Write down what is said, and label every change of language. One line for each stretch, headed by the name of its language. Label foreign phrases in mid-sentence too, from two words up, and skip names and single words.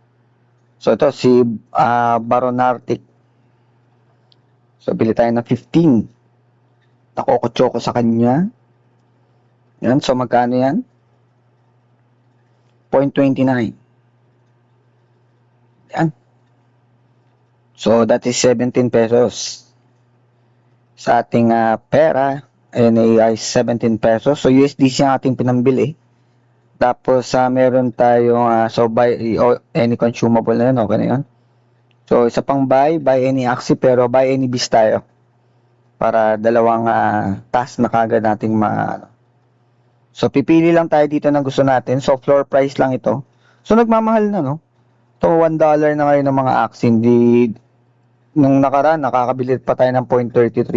Filipino: So, ito si Baronartic. So, bili tayo ng 15. Nakoko-choco sa kanya. Yan. So, magkano yan? 0.29. Yan.
English: So, that is 17 pesos.
Filipino: Sa ating pera, ay 17 pesos. So, USDC ang ating pinambili. Tapos, meron tayong, so,
English: buy any consumable
Filipino: na yun. Okay na yun. So, isa pang
English: buy any Axie,
Filipino: pero
English: buy any Beast
Filipino: tayo. Para dalawang task na kagad nating So, pipili lang tayo dito ng gusto natin. So,
English: floor price
Filipino: lang ito. So, nagmamahal na, no? Ito, $1 na ngayon ng mga Axie. Hindi, nung nakaraan, nakakabili pa tayo ng 0.33.